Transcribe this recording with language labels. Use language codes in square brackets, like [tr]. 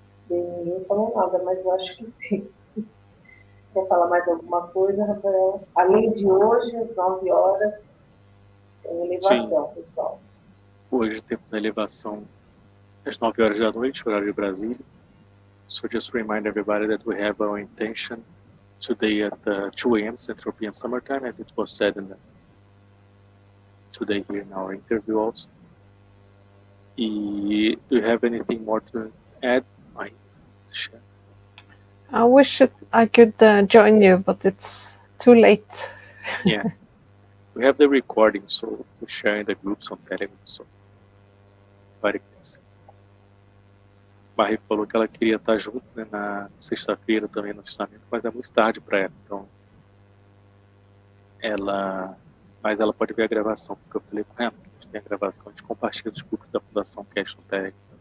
[pt] Ninguém falou nada, mas eu acho que sim. Quer falar mais alguma coisa, Rafael? Além de hoje, às 9 horas, tem elevação, sim, pessoal. Hoje temos a elevação às 9 horas da noite, horário de Brasília. [en] So just remind everybody that we have our intention today at 2 a.m. Central European Summer Time, as it was said today here in our interview also. Do you have anything more to add? I wish I could join you, but it's too late. Yes. We have the recording, so we're sharing the groups on Telegram, so everybody can see. [pt] Marie falou que ela queria estar junto, né, na sexta-feira também no ensinamento, mas é muito tarde para ela, então mas ela pode ver a gravação, porque eu falei com ela, a gente tem a gravação, a gente compartilha os grupos da Fundação Keshe no Telegram.